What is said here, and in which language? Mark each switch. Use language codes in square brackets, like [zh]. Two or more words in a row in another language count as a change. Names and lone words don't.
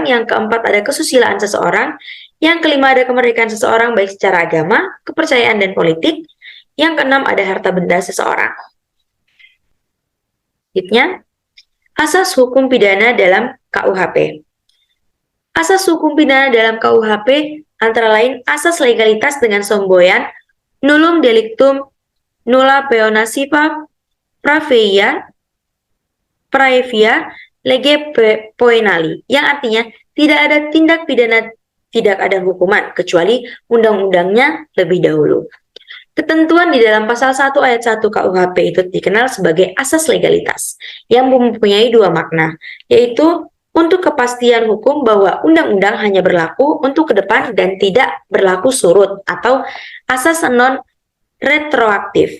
[id] Yang keempat, ada kesusilaan seseorang. Yang kelima, ada kemerdekaan seseorang baik secara agama, kepercayaan, dan politik. Yang keenam, ada harta benda seseorang. Selanjutnya, asas hukum pidana dalam KUHP. Asas hukum pidana dalam KUHP antara lain asas legalitas dengan semboyan [la] nullum delictum nulla peonasipa praevia lege poenali, [id] yang artinya tidak ada tindak pidana, tidak ada hukuman kecuali undang-undangnya lebih dahulu. Ketentuan di dalam pasal 1 ayat 1 KUHP itu dikenal sebagai asas legalitas yang mempunyai dua makna, yaitu untuk kepastian hukum bahwa undang-undang hanya berlaku untuk ke depan dan tidak berlaku surut atau asas non retroaktif.